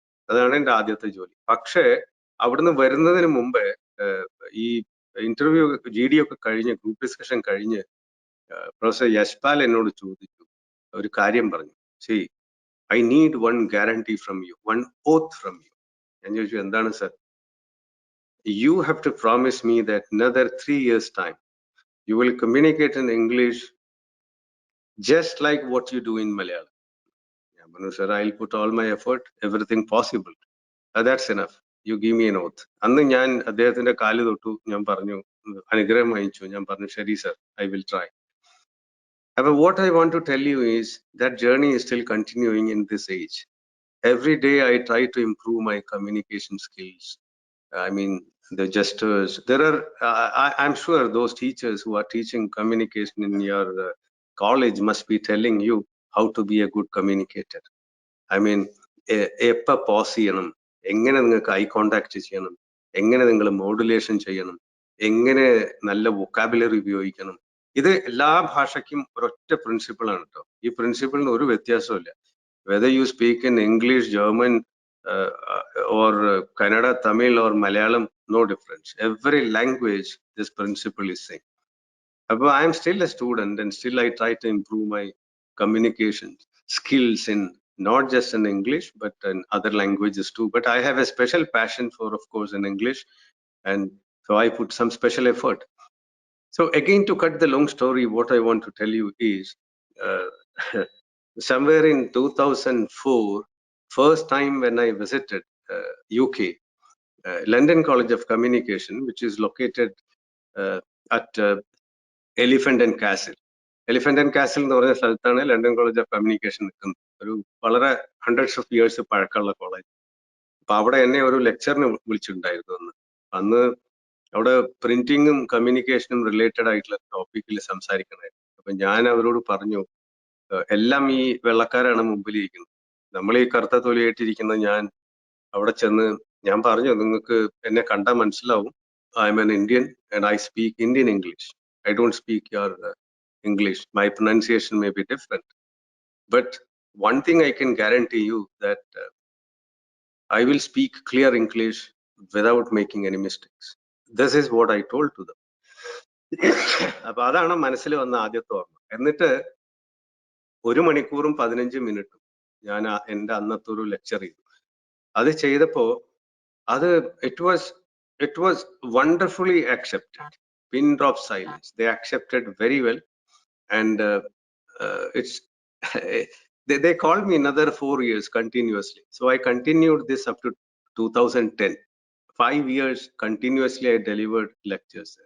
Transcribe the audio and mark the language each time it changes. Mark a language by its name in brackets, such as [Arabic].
[Malayalam] അതാണ് എന്റെ ആദ്യത്തെ ജോലി. പക്ഷേ അവിടുന്ന് വരുന്നതിന് മുമ്പേ ഈ ഇന്റർവ്യൂ GD ഒക്കെ കഴിഞ്ഞ്, ഗ്രൂപ്പ് ഡിസ്കഷൻ കഴിഞ്ഞ് പ്രൊഫസർ യശ്പാൽ എന്നോട് ചോദിച്ചു, ഒരു കാര്യം പറഞ്ഞു, [English] see I need one guarantee from you, [Malayalam] one oath from U. ഞാൻ ചോദിച്ചു, എന്താണ് sir? [English] You have to promise me that another 3 years time you will communicate in English just like what you do in Malayalam. [Malayalam] ഞാൻ പറഞ്ഞു, [English] Sir I will put all my effort, everything possible, that's enough, you give me an oath. [Malayalam] അന്ന് ഞാൻ അദ്ദേഹത്തിന്റെ കാല് തൊട്ടു, ഞാൻ പറഞ്ഞു, അനുഗ്രഹം വഹിച്ചു. ഞാൻ പറഞ്ഞു, ശരി sir, [English] I will try. But what I want to tell you is that journey is still continuing in this age. Every day I try to improve my communication skills. I mean, the gestures. There are, I'm sure those teachers who are teaching communication in your college must be telling you how to be a good communicator. I mean, [Malayalam] എപ്പോ pose ചെയ്യണം, എങ്ങനെ നിങ്ങൾക്ക് eye contact ചെയ്യണം, എങ്ങനെ നിങ്ങൾ modulation ചെയ്യണം, എങ്ങനെ നല്ല വൊക്കാബുലറി ഉപയോഗിക്കണം. ഇത് എല്ലാ ഭാഷയ്ക്കും ഒരൊറ്റ പ്രിൻസിപ്പിൾ ആണ് കേട്ടോ. ഈ പ്രിൻസിപ്പിളിന് ഒരു വ്യത്യാസമില്ല. [English] Whether you speak in English, German or Kannada, Tamil or Malayalam, no difference. Every language, this principle is same. But I am still a student and still I try to improve my communication skills in not just in English, but in other languages too. But I have a special passion for, of course, in English. And so I put some special effort. So again, to cut the long story, what I want to tell you is, somewhere in 2004, first time when I visited UK, London College of Communication, which is located at Elephant and Castle. [Malayalam] Elephant and Castle എന്ന് പറഞ്ഞ സ്ഥലത്താണ് London college of communication നിൽക്കുന്നത്. ഒരു വളരെ hundreds of years പഴക്കമുള്ള college. അപ്പൊ അവിടെ എന്നെ ഒരു ലെക്ചറിന് വിളിച്ചിട്ടുണ്ടായിരുന്നു. അന്ന് അവിടെ പ്രിന്റിങ്ങും കമ്മ്യൂണിക്കേഷനും റിലേറ്റഡ് ആയിട്ടുള്ള ടോപ്പിക്കിൽ സംസാരിക്കണമായിരുന്നു. അപ്പൊ ഞാൻ അവരോട് പറഞ്ഞു, എല്ലാം ഈ വെള്ളക്കാരാണ് മുമ്പിലിരിക്കുന്നത്, നമ്മൾ ഈ കറുത്ത തൊലിയായിട്ടിരിക്കുന്ന ഞാൻ അവിടെ ചെന്ന് ഞാൻ പറഞ്ഞു, നിങ്ങൾക്ക് എന്നെ കണ്ടാൽ മനസ്സിലാവും, [English] I am an Indian and I speak Indian English. I don't speak your English. My pronunciation may be different. But one thing I can guarantee you that I will speak clear English without making any mistakes. This is what I told to them. [Malayalam] അപ്പൊ അതാണ് മനസ്സിൽ വന്ന ആദ്യത്തെ ഓർമ്മ. എന്നിട്ട് 1 മണിക്കൂറും 15 മിനിറ്റും ഞാൻ എന്റെ അന്നത്തെ ഒരു ലെക്ചർ ചെയ്തു. അത് ചെയ്തപ്പോ അത് [English] it was wonderfully accepted. Pin drop silence. They accepted very well, and it's they called me another 4 years continuously. So I continued this up to 2010. 5 years continuously I delivered lectures.